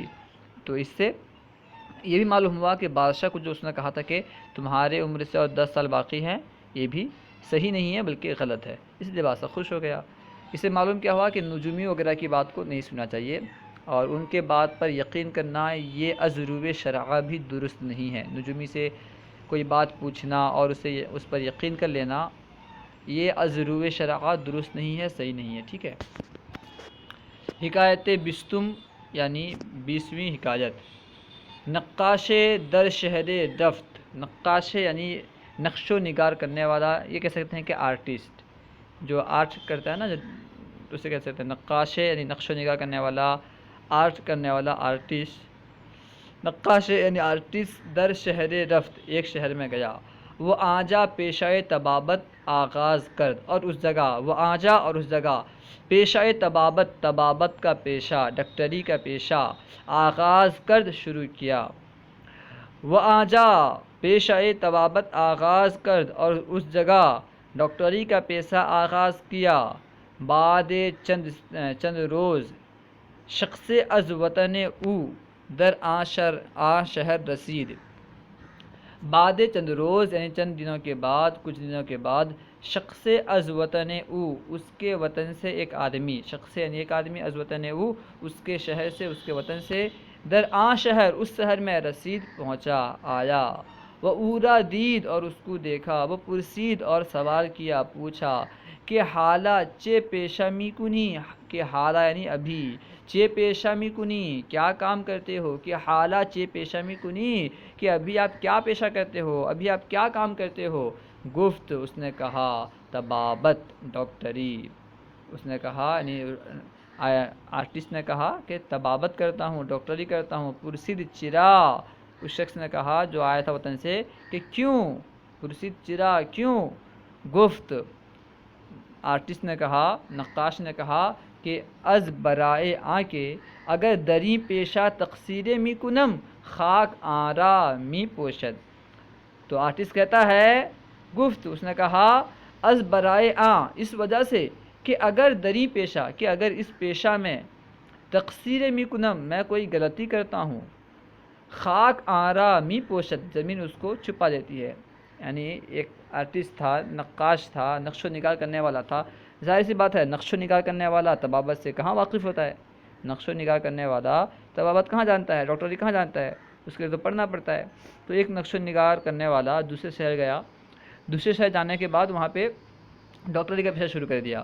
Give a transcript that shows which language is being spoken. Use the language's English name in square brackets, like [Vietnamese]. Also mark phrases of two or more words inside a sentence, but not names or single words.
[Urdu] تو اس سے یہ بھی معلوم ہوا کہ بادشاہ کو جو اس نے کہا تھا کہ تمہارے عمر سے اور 10 سال باقی ہیں، یہ بھی صحیح نہیں ہے بلکہ غلط ہے، اس لیے بادشاہ خوش ہو گیا۔ اس سے معلوم کیا ہوا کہ نجومی وغیرہ کی بات کو نہیں سننا چاہیے، اور ان کے بات پر یقین کرنا یہ [Persian] از روی شرع [Urdu] بھی درست نہیں ہے۔ نجومی سے کوئی بات پوچھنا اور اس پر یقین کر لینا یہ [Persian] از روی شرع [Urdu] درست نہیں ہے، صحیح نہیں ہے، ٹھیک ہے۔ [Persian] حکایت بیستم [Urdu] یعنی 20ویں حکایت۔ [Persian] نقاش در شہر رفت، [Urdu] نقاش یعنی نقش و نگار کرنے والا، یہ کہہ سکتے ہیں کہ آرٹسٹ جو آرٹ کرتا ہے نا، اسے کہہ سکتے ہیں نقاش یعنی نقش و نگار کرنے والا، آرٹ کرنے والا آرٹسٹ۔ [Persian] نقاش [Urdu] یعنی آرٹسٹ [Persian] در شہر رفت، [Urdu] ایک شہر میں گیا، [Persian] وہ آنجا پیشہ طبابت آغاز کرد، [Urdu] اور اس جگہ [Persian] وہ آنجا [Urdu] اور اس جگہ پیشہ طبابت کا پیشہ، ڈاکٹری کا پیشہ [Persian] آغاز کرد [Urdu] شروع کیا۔ [Persian] وہ آنجا پیشہ طبابت آغاز کرد، [Urdu] اور اس جگہ ڈاکٹری کا پیشہ آغاز کیا۔ [Persian] بعد چند روز شخص از وطن او در آن شہر رسید، بعد چند روز [Urdu] یعنی چند دنوں کے بعد، کچھ دنوں کے بعد، [Persian] شخص از وطن او [Urdu] اس کے وطن سے ایک آدمی، شخص یعنی ایک آدمی، [Persian] از وطن او [Urdu] اس کے شہر سے، اس کے وطن سے، [Persian] در آن شہر [Urdu] اس شہر میں رسید پہنچا، آیا۔ [Persian] وہ اورا دید [Urdu] اور اس کو دیکھا، [Persian] وہ پرسید [Urdu] اور سوال کیا، پوچھا کہ [Persian] حالہ چے پیشہ می کنی، کہ حالہ [Urdu] یعنی ابھی، [Persian] چے پیشہ می کنی [Urdu] کیا کام کرتے ہو، [Persian] کہ حالہ چے پیشہ می کنی [Urdu] کہ ابھی آپ کیا پیشہ کرتے ہو، ابھی آپ کیا کام کرتے ہو۔ گفت اس نے کہا طبابت ڈاکٹری، اس نے کہا یعنی آرٹسٹ نے کہا کہ طبابت کرتا ہوں، ڈاکٹری کرتا ہوں۔ [Persian] پرسید چرا، [Urdu] اس شخص نے کہا جو آیا تھا وطن سے کہ کیوں، [Persian] پرسید چرا کیوں۔ گفت [Urdu] آرٹسٹ نے کہا، نقاش نے کہا کہ [Persian] از برائے آن کے اگر دری پیشہ تقصیر می کنم خاک آرا می پوشد۔ [Urdu] تو آرٹسٹ کہتا ہے، گفت اس نے کہا [Persian] از برائے آن [Urdu] اس وجہ سے کہ [Persian] اگر دری پیشہ، [Urdu] کہ اگر اس پیشہ میں [Persian] تقصیر می کنم [Urdu] میں کوئی غلطی کرتا ہوں، [Persian] خاک آرا می پوشد [Urdu] زمین اس کو چھپا دیتی ہے۔ یعنی ایک آرٹسٹ تھا، نقاش تھا، نقش و نگار کرنے والا تھا، ظاہر سی بات ہے نقش و نگار کرنے والا طبابت سے کہاں واقف ہوتا ہے، نقش و نگار کرنے والا طبابت کہاں جانتا ہے، ڈاکٹری کہاں جانتا ہے، اس کے لیے تو پڑھنا پڑتا ہے۔ تو ایک نقش و نگار کرنے والا دوسرے شہر گیا، دوسرے شہر جانے کے بعد وہاں پہ ڈاکٹری کا پیشہ شروع کر دیا۔